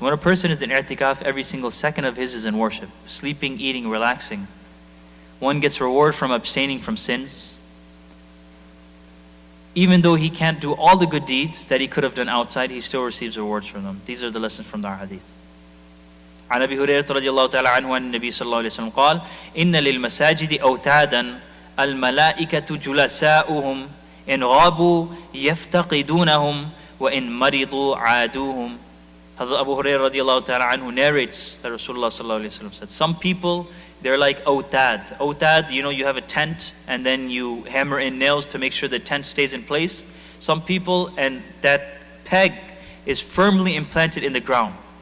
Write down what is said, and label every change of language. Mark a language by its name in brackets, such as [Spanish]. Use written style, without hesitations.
[English] When a person is in i'tikaf, every single second of his is in worship. Sleeping, eating, relaxing. One gets reward from abstaining from sins. Even though he can't do all the good deeds that he could have done outside, he still receives rewards from them. These are the lessons from our hadith. [Arabic] عن أبي هريرة رضي الله تعالى عنه أن النبي صلى الله عليه وسلم قال إن للمساجد أوتادا الملائكة جلساؤهم إن غابوا يفتقدونهم وإن مرضوا عادوهم [English] Hazrat Abu Hurairah [Arabic] radiallahu ta'ala anhu [English] narrates that Rasulullah [Arabic] sallallahu alayhi wa sallam [English] said, some people, they're like awtad. Awtad, you have a tent and then you hammer in nails to make sure the tent stays in place. Some people, and that peg is firmly implanted in the ground.